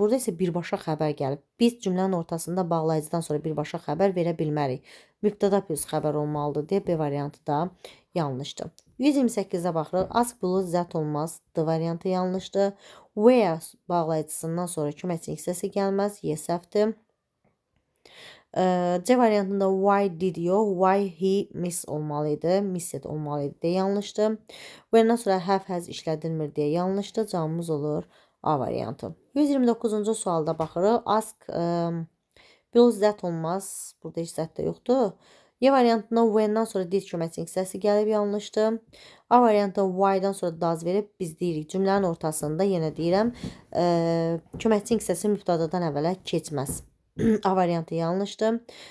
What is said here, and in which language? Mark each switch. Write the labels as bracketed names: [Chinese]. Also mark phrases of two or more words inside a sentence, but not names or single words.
[Azerbaijani] Burada isə birbaşa xəbər gəlib. Biz cümlənin ortasında bağlayıcıdan sonra birbaşa xəbər verə bilmərik. Mübtəda plus xəbər olmalıdır deyə B variantı da yanlışdır. 128-ə baxırıq. [English] Ask plus [Azerbaijani] zət olmaz. D variantı yanlışdır. Where bağlayıcısından sonra köməkçi hissəsi gəlməz. Y səhvdir. C variantında [English] why did [Azerbaijani] yox, [English] why he miss [Azerbaijani] olmalıydı. Missed olmalıydı deyə yanlışdır. When'dan sonra [English] have has [Azerbaijani] işlədilmir deyə yanlışdır. Cavabımız olur A variantı. 129-cu sualda baxırıq. [English] Ask plus that [Azerbaijani] olmaz. Burada heç zət də yoxdur. Y variantında when'dan sonra did köməkçi hissəsi gəlib yanlışdır. A variantında why'dan sonra does verib biz deyirik. Cümlənin ortasında yenə deyirəm. Köməkçi hissəsi mübtədadan əvvələ keçməz. A variantı yanlışdır.